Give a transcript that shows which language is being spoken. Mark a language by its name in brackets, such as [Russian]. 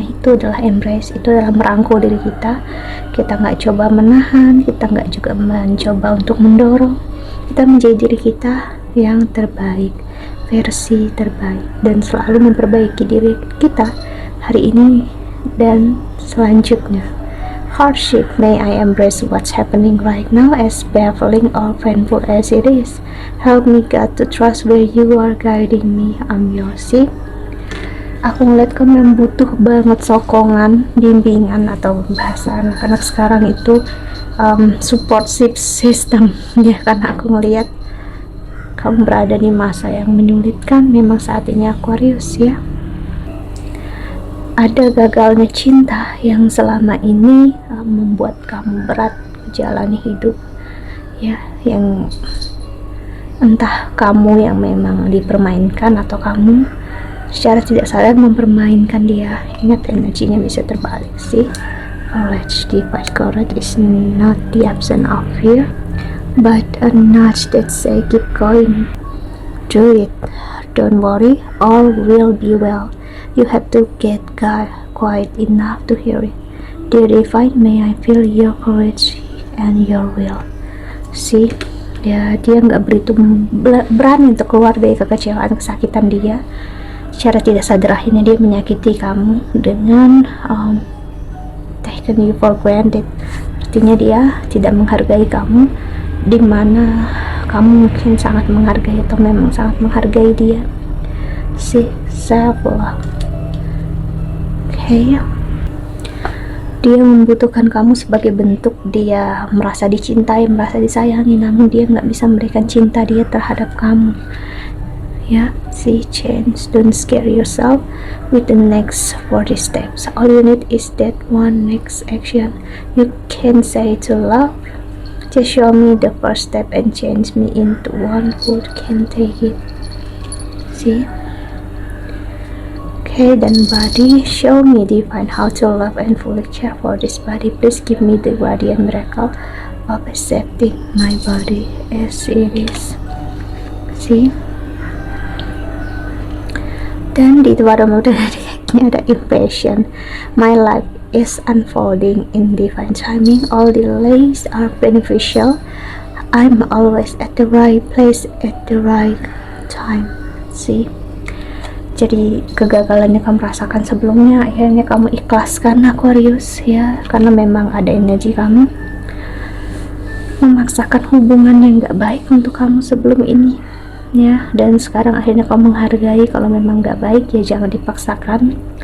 [Indonesian] Itu adalah embrace, itu adalah merangkul diri kita. Kita nggak coba menahan, kita nggak juga mencoba untuk mendorong. Kita menjadi diri kita yang terbaik, versi terbaik, dan selalu memperbaiki diri kita hari ini dan selanjutnya. [English] Hardship, may I embrace what's happening right now, as baffling or painful as it is. Help me God to trust where you are guiding me. I'm yours. [Indonesian] See, aku ngeliat kamu yang butuh banget sokongan, bimbingan, atau bahasa anak-anak sekarang itu support system ya, karena aku ngeliat kamu berada di masa yang menyulitkan memang saat ini, Aquarius ya. Ada gagalnya cinta yang selama ini membuat kamu berat menjalani hidup ya, yang entah kamu yang memang dipermainkan atau kamu secara tidak sadar mempermainkan dia. Ingat, energinya bisa terbalik sih. [English] Knowledge, divine courage is not the absence of fear, but a nudge that say keep going, do it, don't worry, all will be well. You have to get quiet enough to hear it. Dear Divine, may I feel your courage and your will. [Indonesian] See, ya, dia nggak begitu berani untuk keluar dari kekecewaan, kesakitan dia. Secara tidak sadar akhirnya dia menyakiti kamu dengan [English] taken you for granted. [Indonesian] Artinya dia tidak menghargai kamu, dimana kamu mungkin sangat menghargai atau memang sangat menghargai dia. [English] See, self love. Okay. [Indonesian] Dia membutuhkan kamu sebagai bentuk dia merasa dicintai, merasa disayangi, namun dia nggak bisa memberikan cinta dia terhadap kamu ya. [English] See, change, don't scare yourself with the next 40 steps. All you need is that one next action you can say to love. Just show me the first step and change me into one who can take it. See. Okay, then body, show me divine how to love and fully care for this body. Please give me the guardian miracle of accepting my body as it is. See? [Indonesian] Dan di [English] bottom of the decknya [Indonesian] ada [English] impatient. My life is unfolding in divine timing. All delays are beneficial. I'm always at the right place at the right time. See? [Indonesian] Jadi kegagalan yang kamu rasakan sebelumnya akhirnya kamu ikhlaskan, Aquarius ya, karena memang ada energi kamu memaksakan hubungan yang gak baik untuk kamu sebelum ini ya, dan sekarang akhirnya kamu menghargai kalau memang gak baik ya jangan dipaksakan.